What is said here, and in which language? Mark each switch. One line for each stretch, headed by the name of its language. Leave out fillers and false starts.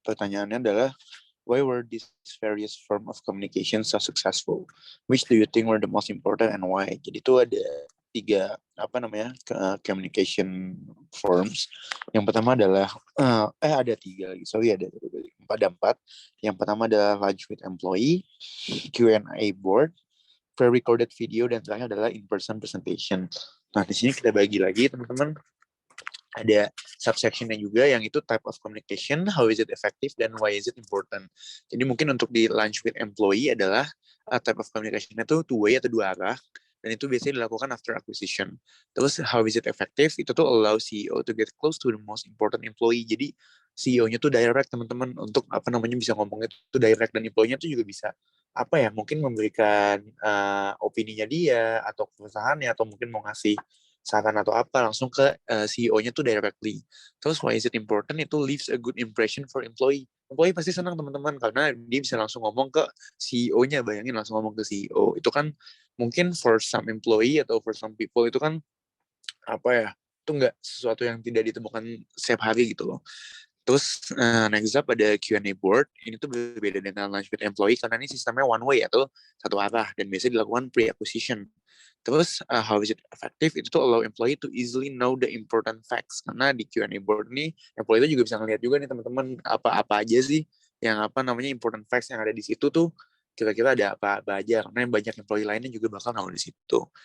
Indonesian: Pertanyaannya adalah,
English: why were these various form of communication so successful? Which do you think were the most important and why?
Indonesian: Jadi itu ada 3 communication forms. Yang pertama adalah ada 3 lagi. Sorry, ada 4. Yang pertama adalah
English: lunch with employee,
Indonesian: Q&A board, pre-recorded video, dan terakhir adalah
English: in-person presentation.
Indonesian: Nah, di sini kita bagi lagi teman-teman. Ada subsectionnya juga yang itu
English: type of communication, how is it effective,
Indonesian: dan
English: why is it important.
Indonesian: Jadi mungkin untuk di lunch with employee adalah
English: type of communication-nya
Indonesian: itu two-way atau 2 arah, dan itu biasanya dilakukan
English: after acquisition.
Indonesian: Terus
English: how is it effective,
Indonesian: itu tuh
English: allow CEO to get close to the most important employee.
Indonesian: Jadi CEO-nya tuh direct teman-teman untuk bisa ngomongnya tuh direct, dan employee-nya tuh juga bisa mungkin memberikan opininya dia atau perusahaannya, atau mungkin mau ngasih saran atau apa langsung ke CEO-nya tuh directly. Terus
English: why is it important,
Indonesian: itu
English: leaves a good impression for employee.
Indonesian: Employee pasti senang teman-teman karena dia bisa langsung ngomong ke CEO-nya. Bayangin langsung ngomong ke CEO. Itu kan mungkin
English: for some employee
Indonesian: atau
English: for some people
Indonesian: itu kan itu nggak sesuatu yang tidak ditemukan setiap hari gitu loh. Terus next up ada Q&A board. Ini tuh berbeda dengan
English: lunch with employee
Indonesian: karena ini sistemnya
English: one way
Indonesian: atau satu arah, dan biasanya dilakukan pre-acquisition. Terus
English: how is it effective,
Indonesian: itu tuh
English: allow employee to easily know the important facts.
Indonesian: Karena di Q&A board nih employee itu juga bisa ngeliat juga nih teman-teman apa aja sih yang
English: important facts
Indonesian: yang ada di situ tuh, kira-kira ada apa aja, karena banyak employee lainnya juga bakal nongol di situ.